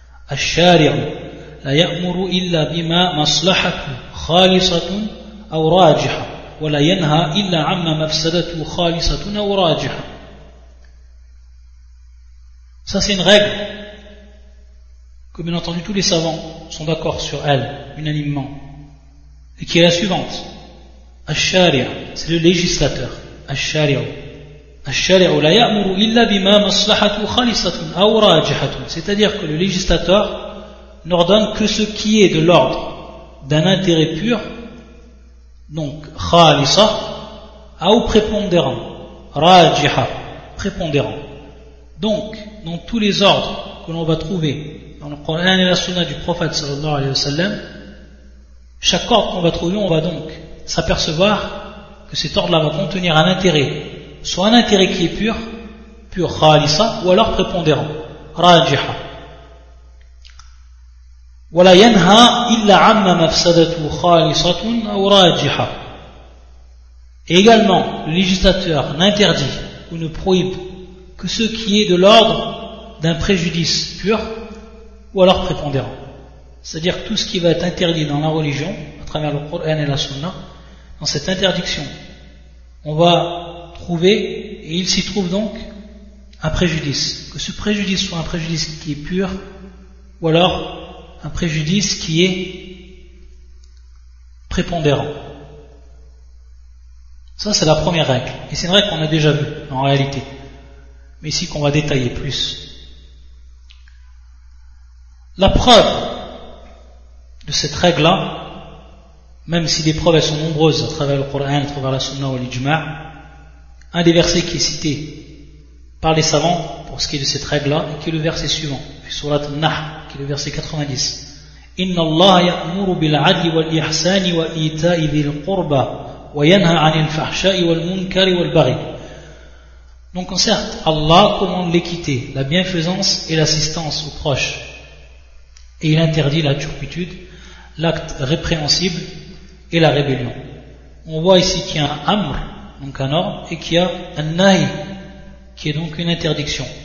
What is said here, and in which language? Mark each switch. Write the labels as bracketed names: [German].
[Arabic] Al-shari'u لا يأمر إلا بما مصلحته خالصة أو راجحة ولا ينهى إلا عما مفسدته خالصة أو راجحة. [French] Ça c'est une règle que bien entendu tous les savants sont d'accord sur elle unanimement, et qui est la suivante. Al-Shari'a, c'est le législateur. [Arabic] Al-Shari'a la يأمر إلا بما مصلحته خالصة أو راجحة. [French] C'est-à-dire que le législateur n'ordonne que ce qui est de l'ordre d'un intérêt pur, donc khalisa, ou prépondérant, rajiha, prépondérant. Donc, dans tous les ordres que l'on va trouver dans le Coran et la Sunna du prophète [Arabic] sallallahu alayhi wa sallam, [French] chaque ordre qu'on va trouver, on va donc s'apercevoir que cet ordre-là va contenir un intérêt, soit un intérêt qui est pur, pur khalisa, ou alors prépondérant, rajiha. [Arabic] ولا ينهى إلا عما مفسدته خالصة أو راجحة. [French] Également, le législateur n'interdit ou ne prohibe que ce qui est de l'ordre d'un préjudice pur ou alors prépondérant. C'est-à-dire tout ce qui va être interdit dans la religion, à travers le Coran et la Sunna, dans cette interdiction, on va trouver, et il s'y trouve donc, un préjudice. Que ce préjudice soit un préjudice qui est pur ou alors un préjudice qui est prépondérant. Ça, c'est la première règle. Et c'est une règle qu'on a déjà vue, en réalité. Mais ici, qu'on va détailler plus. La preuve de cette règle-là, même si les preuves, elles sont nombreuses à travers le Coran, à travers la Sunna ou l'Ijma, un des versets qui est cité par les savants pour ce qui est de cette règle-là, et qui est le verset suivant, surat An-Nahl, qui est le verset 90. [Arabic] إن الله يأمر بالعدل والإحسان وإيتاء ذي القربى وينهى عن الفحشاء والمنكر والبغي. [French] Donc certes, Allah commande l'équité, la bienfaisance et l'assistance aux proches. Et il interdit la turpitude, l'acte répréhensible et la rébellion. On voit ici qu'il y a un amr, donc un ordre, et qu'il y a un nahi, qui est donc une interdiction.